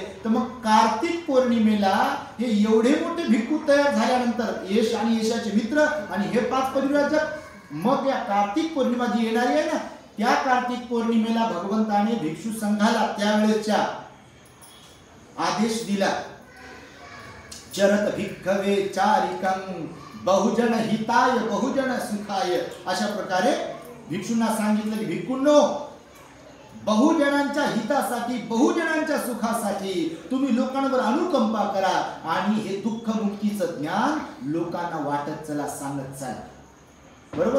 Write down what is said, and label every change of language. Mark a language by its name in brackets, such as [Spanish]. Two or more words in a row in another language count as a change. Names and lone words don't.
[Marathi] तर मग कार्तिक पौर्णिमेला हे एवढे मोठे भिक्खू तयार झाल्यानंतर यश आणि यशाचे मित्र आणि हे 5 परिव्राजक मग या कार्तिक पौर्णिमा जी येणारी आहे ना त्या कार्तिक पौर्णिमेला भगवंताने भिक्षू संघाला त्यावेळेच्या आदेश दिला. [Pali] चरत भिक्खवे चारिकं बहुजन हिताय बहुजन सुखाय. [Marathi] अशा प्रकारे भिक्षूंना सांगितलं की भिक्खूंनो बहुजनांच्या हितासाठी बहुजनांच्या सुखासाठी तुम्ही लोकांवर अनुकंपा करा आणि हे दुःख मुक्तीचं ज्ञान लोकांना वाटत चला सांगत चला. बरोबर.